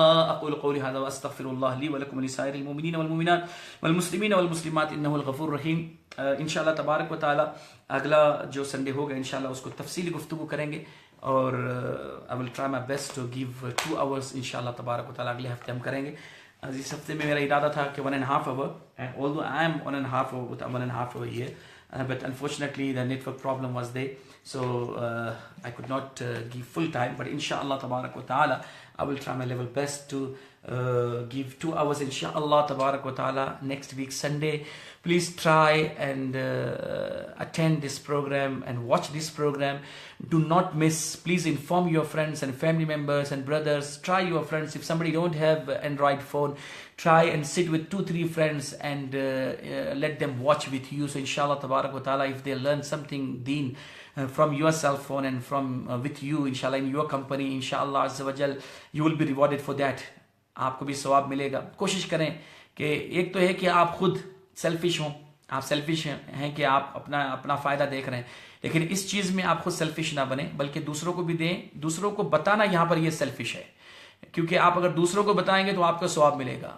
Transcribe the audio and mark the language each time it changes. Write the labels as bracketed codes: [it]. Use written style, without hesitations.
[ar] اقول قولی هذا واستغفر الله لي ولكم ولسائر المؤمنين والمؤمنات والمسلمين والمسلمات انه الغفور الرحیم. [ur] انشاءاللہ تبارک و تعالی اگلا جو سنڈے ہوگا انشاءاللہ اس کو تفصیلی گفتگو کریں گے اور [en] I will try my best to give 2 hours [ur] انشاءاللہ تبارک و تعالی. اگلے ہفتے ہم کریں گے. اس ہفتے میں میرا ارادہ تھا کہ [en] 1.5 hour, and although I am 1.5 hour with 1.5 hour here, but unfortunately the network problem was there, so I could not give full time. But inshallah tabarak wa ta'ala I will try my level best to give 2 hours inshallah tabarak wa ta'ala next week Sunday. Please try and attend this program and watch this program. Do not miss. Please inform your friends and family members and brothers. Try your friends. If somebody don't have Android phone, try and sit with 2-3 friends and let them watch with you. So inshallah tabarak wa ta'ala, if they learn something deen from your cell phone and from with you inshallah in your company, inshallah azza wa jal, you will be rewarded for that. [ur] آپ کو بھی ثواب ملے گا. کوشش کریں کہ ایک تو ہے کہ آپ خود سیلفش ہوں آپ سیلفش ہیں کہ آپ اپنا فائدہ دیکھ رہے ہیں، لیکن اس چیز میں آپ خود سیلفش نہ بنیں، بلکہ دوسروں کو بھی دیں. دوسروں کو بتانا یہاں پر یہ سیلفش ہے، کیونکہ آپ اگر دوسروں کو بتائیں گے تو آپ کا ثواب ملے گا.